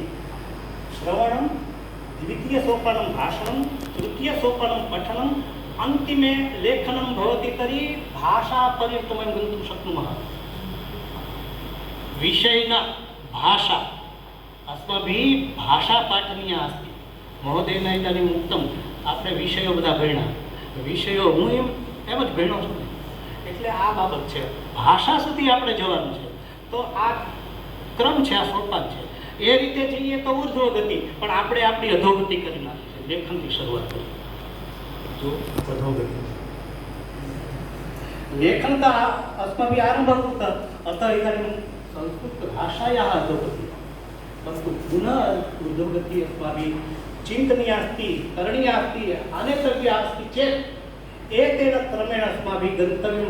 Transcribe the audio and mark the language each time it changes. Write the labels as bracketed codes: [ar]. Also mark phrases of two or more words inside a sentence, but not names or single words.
[sa] श्रवणं, द्वितीयसोपानं भाषणं, तृतीयसोपानं पठनं, अन्तिमे लेखनं भवति. तर्हि भाषापर्यन्तं वयं गन्तुं शक्नुमः. विषयेण भाषा अस्माभिः भाषा पाठनीया अस्ति. महोदयेन इदानीम् उक्तम् [gu] આપણે વિષયો બધા ભણ્યા. વિષયો હું એમ જ ભણ્યો છું એટલે આ બાબત છે. ભાષા સુધી આપણે જવાનું છે તો આ ક્રમ છે, આ સોપાન છે. એ રીતે જઈએ તો ઉર્ધ્વ ગતિ, પણ આપણે આપણી અધોગતિ કરી નાખી છે. લેખનથી શરૂઆત કરી [sa] जो अधोगति लेखनता अस्माभिः आरम्भः कृतः. अतः इदानीं संस्कृतभाषायाः अधोगतिः, परन्तु पुनः अधोगतिः अस्माभिः चिन्तनीया अस्ति, करणीया अस्ति, आनेतव्या अस्ति चेत् एतेन क्रमेण अस्माभिः गन्तव्यं.